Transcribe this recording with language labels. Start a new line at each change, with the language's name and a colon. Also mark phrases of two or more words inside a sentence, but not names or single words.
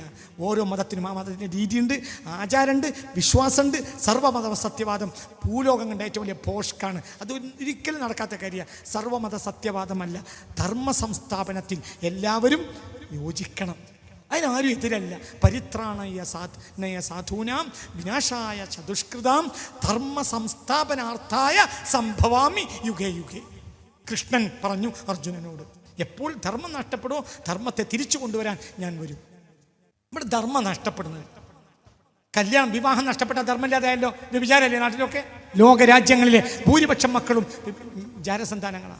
Malayalam: ഓരോ മതത്തിനും ആ മതത്തിൻ്റെ രീതിയുണ്ട്, ആചാരമുണ്ട്, വിശ്വാസമുണ്ട്. സർവ്വമത സത്യവാദം ഭൂലോകം കണ്ട ഏറ്റവും വലിയ പോഷ്കാണ്. അത് ഒരിക്കലും നടക്കാത്ത കാര്യമാണ്. സർവ്വമത സത്യവാദമല്ല. ധർമ്മ സംസ്ഥാപനത്തിൽ എല്ലാവരും യോജിക്കണം. അതിനാരും എതിരല്ല.
Sanskrit: പരിത്രാണയ സാധൂനാം വിനാശായ ചതുഷ്കൃതാം ധർമ്മ സംസ്ഥാപനാർത്ഥായ സംഭവാമി യുഗേ യുഗേ.
Malayalam: കൃഷ്ണൻ പറഞ്ഞു അർജുനനോട്, എപ്പോൾ ധർമ്മം നഷ്ടപ്പെടുമോ ധർമ്മത്തെ തിരിച്ചു കൊണ്ടുവരാൻ ഞാൻ വരും. ഇവിടെ ധർമ്മം നഷ്ടപ്പെടുന്നത്, കല്യാണം വിവാഹം നഷ്ടപ്പെട്ട ധർമ്മമില്ലാതായല്ലോ. വ്യഭിചാരമല്ലേ നാട്ടിലൊക്കെ? ലോകരാജ്യങ്ങളിലെ ഭൂരിപക്ഷം മക്കളും ജാരസന്താനങ്ങളാണ്.